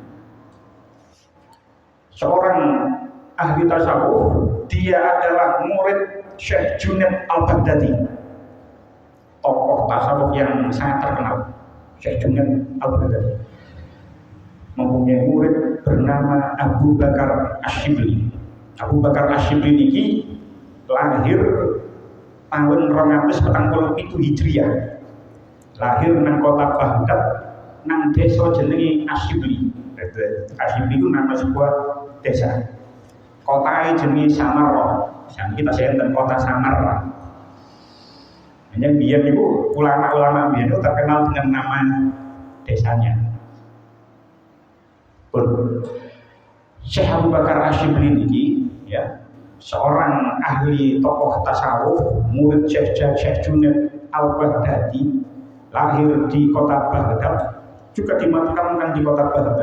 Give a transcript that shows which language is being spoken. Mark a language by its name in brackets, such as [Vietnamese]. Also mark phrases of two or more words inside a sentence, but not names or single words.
[Indonesian] Seorang ahli tasawuf, dia adalah murid Syekh Junaid Al-Baghdadi, tokoh tasawuf yang sangat terkenal. Syekh Junaid Al-Baghdadi mempunyai murid bernama Abu Bakar Asyibli. Abu Bakar Asyibli ini lahir tahun 247 Hijriah. Lahir nang kota Baghdad, [Javanese] nang desa jenenge [Indonesian] Asyibli. Asyibli itu nama sebuah desa. Kota jenenge Samarra. Kita senten kota Samarra. Hanya biar itu ulama-ulama biar itu terkenal dengan nama desanya. Syekh Abu Bakar Asyibli ini ya, seorang ahli tokoh tasawuf, murid Syekh Junaid Al-Baghdadi, lahir di kota Baghdad, juga dimakamkan di kota Baghdad.